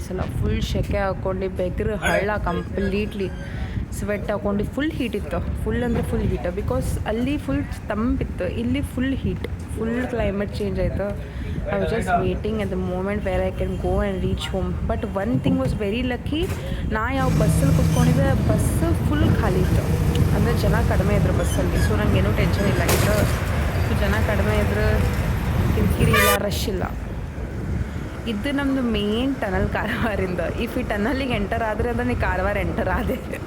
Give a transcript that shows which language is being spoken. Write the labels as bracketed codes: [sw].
[kn] ಈ ಸಲ ಫುಲ್ ಸೆಕೆ ಹಾಕ್ಕೊಂಡು ಬೆಗ್ರು ಹಳ್ಳ ಕಂಪ್ಲೀಟ್ಲಿ ಸ್ವೆಟ್ ಹಾಕ್ಕೊಂಡು ಫುಲ್ ಹೀಟ್ ಇತ್ತು. ಫುಲ್ ಅಂದರೆ ಫುಲ್ ಹೀಟ್. ಬಿಕಾಸ್ ಅಲ್ಲಿ ಫುಲ್ ತಂಪಿತ್ತು, ಇಲ್ಲಿ full heat, full climate change ಆಯಿತು. [en] I was just waiting at the moment where I can go and reach home. But one thing was very lucky. [kn] ನಾ ಯಾವ ಬಸ್ಸಲ್ಲಿ ಕೂತ್ಕೊಂಡಿದ್ದೆ bus full ಖಾಲಿ ಇತ್ತು. ಅಂದರೆ ಜನ ಕಡಿಮೆ ಇದ್ರು ಬಸ್ಸಲ್ಲಿ. ಸೊ ನನಗೇನೂ ಟೆನ್ಷನ್ ಇಲ್ಲ. ಸೊ ಜನ ಕಡಿಮೆ ಇದ್ರು ಕಿರಿಕಿರಿ ಇಲ್ಲ, ರಶ್ ಇಲ್ಲ. ಇದು ನಮ್ಮದು ಮೇನ್ ಟನಲ್ ಕಾರವಾರಿಂದ. ಇಫ್ ಈ ಟನಲ್ಲಿಗೆ ಎಂಟರ್ ಆದರೆ ಅಂದರೆ ನೀ ಕಾರವಾರ ಎಂಟರ್ ಆದೆ.